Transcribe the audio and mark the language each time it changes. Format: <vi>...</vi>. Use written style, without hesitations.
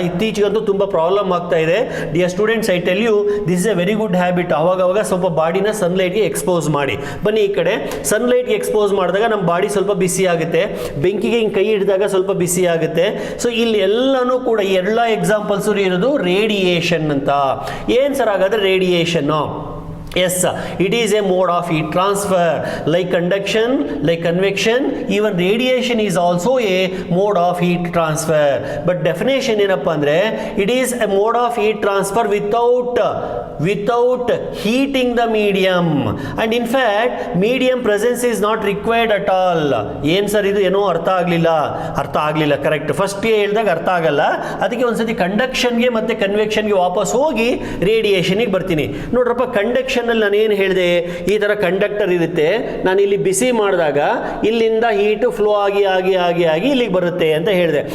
<kn>ಇತ್ತೀಚೆಗಂತೂ ತುಂಬ ಪ್ರಾಬ್ಲಮ್ ಆಗ್ತಾ ಇದೆ.</kn> <en>Dear students, I tell you this is a very good habit.</en> <kn>ಅವಾಗ ಸ್ವಲ್ಪ ಬಾಡಿನ ಸನ್ಲೈಟ್ಗೆ ಎಕ್ಸ್ಪೋಸ್ ಮಾಡಿ. ಬನ್ನಿ ಈ ಕಡೆ. ಸನ್ಲೈಟ್ಗೆ ಎಕ್ಸ್ಪೋಸ್ ಮಾಡಿದಾಗ ನಮ್ಮ ಬಾಡಿ ಸ್ವಲ್ಪ ಬಿಸಿ ಆಗುತ್ತೆ, ಬೆಂಕಿಗೆ ಹಿಂಗೆ ಕೈ ಹಿಡಿದಾಗ ಸ್ವಲ್ಪ ಬಿಸಿ ಆಗುತ್ತೆ. ಸೊ ಇಲ್ಲಿ ಎಲ್ಲನೂ ಕೂಡ ಈ ಎಲ್ಲ ಎಕ್ಸಾಂಪಲ್ಸ್ ಇರೋದು ರೇಡಿಯೇಷನ್ ಅಂತ. ಏನ್ ಸರ್ ಹಾಗಾದ್ರೆ radiation?</kn> <en>Yes, it is a mode of heat transfer. Like conduction, like convection, even radiation is also a mode of heat transfer. But definition</en> <kn>ಏನಪ್ಪ ಅಂದ್ರೆ,</kn> <en>it is a mode of heat transfer without heating the medium. And in fact, medium presence is not required at all.</en> <kn>ಏನ್ sir ಇದು? ಏನೋ ಅರ್ಥ ಆಗಲಿಲ್ಲ. Correct. First ಹೇಳಿದಾಗ ಅರ್ಥ ಆಗಲ್ಲ, ಅದಕ್ಕೆ ಒಂದ್ಸತಿ ಕಂಡಕ್ಷನ್ಗೆ ಮತ್ತೆ ಕನ್ವೆಕ್ಷನ್ಗೆ ವಾಪಸ್ ಹೋಗಿ ರೇಡಿಯೇಷನ್ಗೆ ಬರ್ತೀನಿ. ನೋಡ್ರಪ್ಪ, ಕಂಡಕ್ಷನ್ ನಾನು ಏನು ಹೇಳಿದೆ, ಈ ತರ ಕಂಡಕ್ಟರ್ ಇರುತ್ತೆ, ನಾನು ಇಲ್ಲಿ ಬಿಸಿ ಮಾಡಿದಾಗ ಇಲ್ಲಿಂದ ಹೀಟ್ ಫ್ಲೋ ಆಗಿ ಇಲ್ಲಿಗೆ ಬರುತ್ತೆ ಅಂತ ಹೇಳಿದೆ.</kn>